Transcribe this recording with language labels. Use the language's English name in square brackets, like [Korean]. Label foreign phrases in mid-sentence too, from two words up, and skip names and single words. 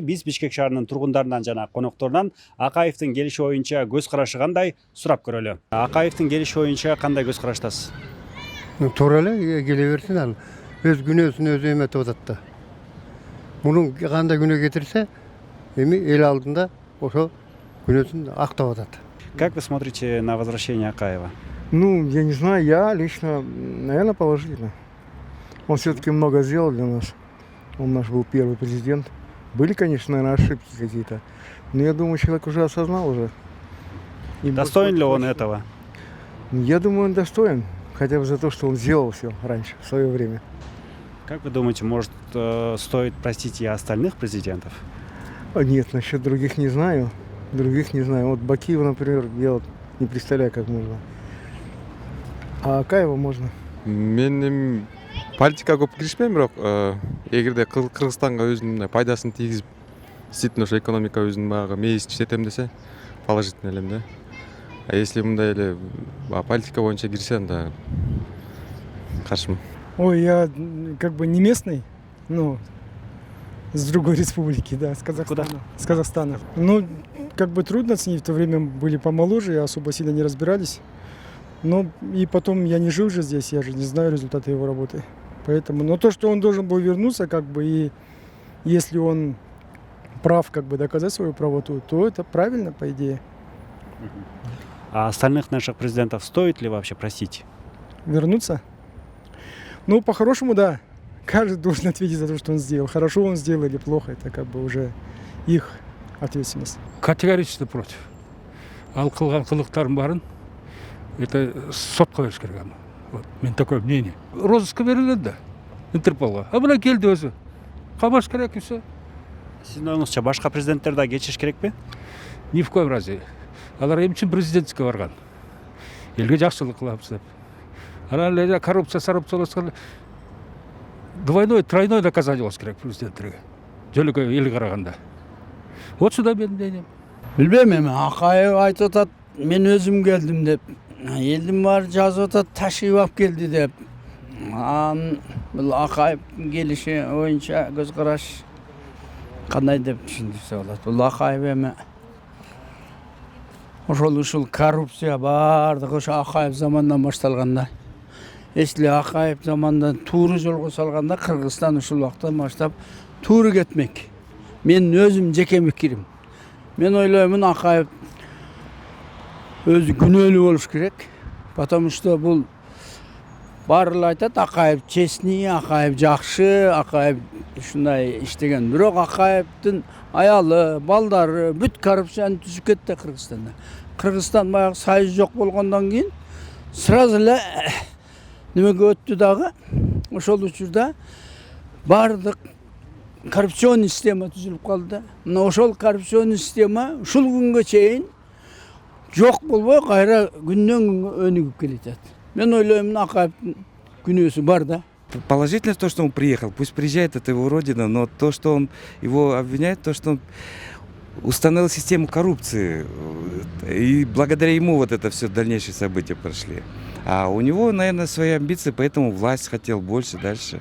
[Kyrgyz] Биз Бишкек шаарынын тургундарынан жана конокторунан Акаевдин келиши боюнча көз карашы кандай сурап көрөлү. Акаевдин келиши боюнча кандай көз караштасыз? Туура эле келе берсин, ал өз күнөөсүн өзү эметип атат да. Мунун кандай күнөө кетирсе, эми эл алдында ошо күнөөсүн актап атат. [Russian] Как вы смотрите на возвращение Акаева? Я не знаю, я лично, наверное, положительно. Он все-таки много сделал для нас. Он наш был первый президент. Были, конечно, наверное, ошибки какие-то. Но я думаю, человек уже осознал уже. И Достоин ли он этого? Я думаю, он достоин. Хотя бы за то, что он сделал все раньше, в свое время. Как вы думаете, может, стоит простить и остальных президентов? Нет, насчет других не знаю. Других не знаю. Вот Бакиева, например, я вот не представляю, как можно. А Акаева можно. [Kyrgyz] Мен политикага көп киришпейм, бирок эгерде Кыргызстанга өзүнүн пайдасын тийгизип, действительно ошо экономика өзүнүн багы мээсин иштетем десе, положительный элем да. [Russian] А если [Kyrgyz] мындай эле политика боюнча кирсе, анда каршымын. Ой, [Russian] я как бы не местный, но с другой республики, да, с Казахстана. Куда? С Казахстана. Как бы трудно оценить, в то время были помоложе, и особо сильно не разбирались. И потом я не жил же здесь, я же не знаю результаты его работы. Поэтому, но то, что он должен был вернуться, как бы, и если он прав, как бы доказать свою правоту, то это правильно, по идее. А остальных наших президентов стоит ли вообще простить? Вернуться? По-хорошему, да. Каждый должен ответить за то, что он сделал. Хорошо он сделал или плохо, это как бы уже их ответственность. Категорически против. [Kyrgyz] Ал кылган кылыктардын баарын это сотко бериш керек. Вот, мен [Russian] такое мнение. [Kyrgyz] Розыска берилет да, Интерполга. А мына келди өзү. Камаш керек [Russian] и все. [Kyrgyz] Сиздин оюңузча башка президенттер да кечириш керекпи? [Russian] Ни в коем разе. [Kyrgyz] Алар эмне үчүн президентке барган? Элге жакшылык кылабыз деп. Анан эле коррупция болсо [Russian] двойной, тройной наказание [Kyrgyz] болуш керек президенттерге. Жөлөкө эл караганда. [Russian] Вот сюда менин мнением. [Kyrgyz] Билбейм эми, Акаев айтып атат, мен өзүм келдим деп. Элдин баары жазып атат, ташыйып алып келди деп. Бул Акаев келиши боюнча көз караш кандай деп түшүндүрсө болот. Бул Акаев эми ушул коррупция баардыгы ошо Акаев заманынан башталган да. Если Акаев замандан тууру жолго салганда, Кыргызстан ушул убактан баштап тууру кетмек. Мен өзүм жеке пикирим. Мен ойлоймун, Акаев өзү күнөөлүү болуш керек. [Russian] Потому что [Kyrgyz] бул баарлар айтат, Акаев честный, Акаев жакшы, Акаев ушундай иштеген. Бирок Акаевдин аялы, балдары бүт коррупцияны түзүп кетти Кыргызстанда. Кыргызстан баягы союз жок болгондон кийин сразу эле немеге өттү дагы. Ошол учурда баардык коррупционный система түзүлүп калды. Мына ошол коррупционный система ушул күнгө чейин жок болбой, кайра күндөн күнгө өнүгүп келатат. Мен ойлойм, Акаевдин күнөөсү бар да. [Russian] Положительно то, что он приехал, пусть приезжает, это его родина, но то, что он его обвиняет, то, что он установил систему коррупции, и благодаря ему вот это все дальнейшие события прошли. А у него, наверное, свои амбиции, поэтому власть хотел больше, дальше.